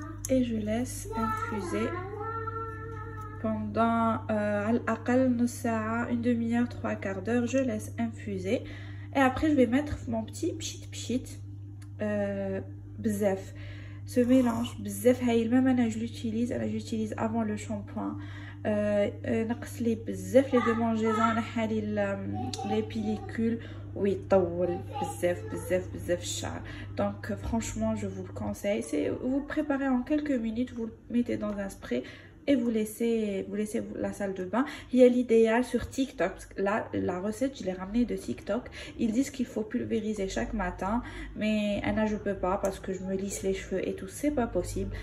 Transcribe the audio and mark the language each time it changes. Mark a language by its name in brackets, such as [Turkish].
[French] Et je laisse infuser pendant une demi-heure, 3/4 d'heure. Je laisse infuser. Et après, je vais mettre mon petit pchit bzef. Ce mélange bzef, même j'utilise avant le shampoing. [Arabic] نقص لي بزاف لي دومونجيزون، نحى لي لي بيليكول ويطول بزاف بزاف بزاف الشعر. [French] Donc franchement je vous le conseille. C'est vous le préparez en quelques minutes, vous le mettez dans un spray et vous laissez la salle de bain. Il y a l'idéal sur TikTok. Là, la recette, je l'ai ramenée de TikTok. Ils disent qu'il faut pulvériser chaque matin. Mais Anna, je peux pas parce que je me lisse les cheveux et tout. C'est pas possible.